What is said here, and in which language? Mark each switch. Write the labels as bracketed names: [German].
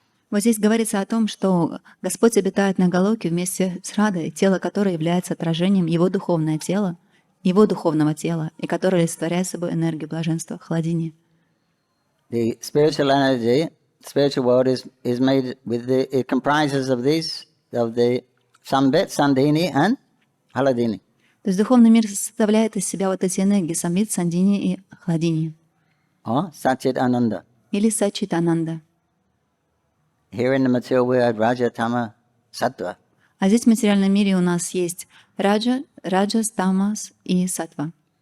[Russian] Вот здесь говорится о том, что Господь обитает на Галоке вместе с Радой, тело которой является отражением Его духовного тела, и которое олицетворяет собой энергию блаженства, Хладини. [English] The spiritual energy, spiritual world is made with it comprises of the Sambit, Sandhini and Hladini. [Russian] То есть духовный мир составляет из себя вот эти энергии Самвит, Сандини и Хладини. [English] Or Satchit Ananda. [Russian] Или Сачитананда. [English] Here in the material world, Raja, Tama, Sattva. [Russian] А здесь в материальном мире у нас есть Раджас, Тамас и Саттва.